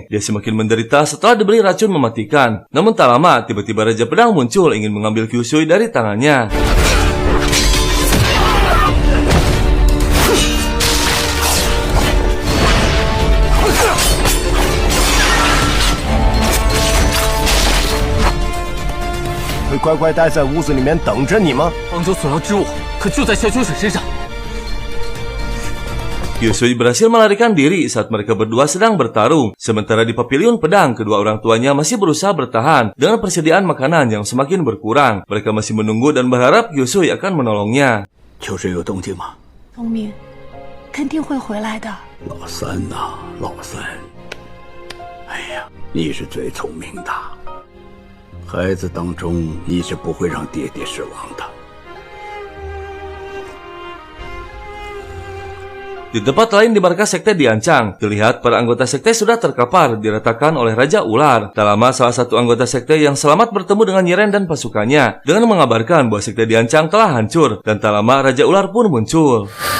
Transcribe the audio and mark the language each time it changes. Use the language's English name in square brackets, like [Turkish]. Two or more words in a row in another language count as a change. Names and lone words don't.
[Indonesian] Dia semakin menderita setelah diberi racun mematikan. Namun tak lama, tiba-tiba Raja Pedang muncul ingin mengambil Kyusui dari tangannya. [Chinese] 会乖乖待在屋子里面等着你吗？方舟所要之物，可就在萧秋水身上。 [Indonesian] Kyusui berhasil melarikan diri saat mereka berdua sedang bertarung. Sementara di pavilion pedang, kedua orang tuanya masih berusaha bertahan dengan persediaan makanan yang semakin berkurang. Mereka masih menunggu dan berharap Kyusui akan menolongnya. [Chinese] 秋水有动静吗？聪明，肯定会回来的。老三呐、老三，哎呀，你是最聪明的，孩子当中你是不会让爹爹失望的。 [Indonesian] Di tempat lain di markas sekte diancang, terlihat para anggota sekte sudah terkapar diratakan oleh Raja Ular. Tak lama salah satu anggota sekte yang selamat bertemu dengan Yiren dan pasukannya dengan mengabarkan bahwa sekte diancang telah hancur dan tak lama Raja Ular pun muncul.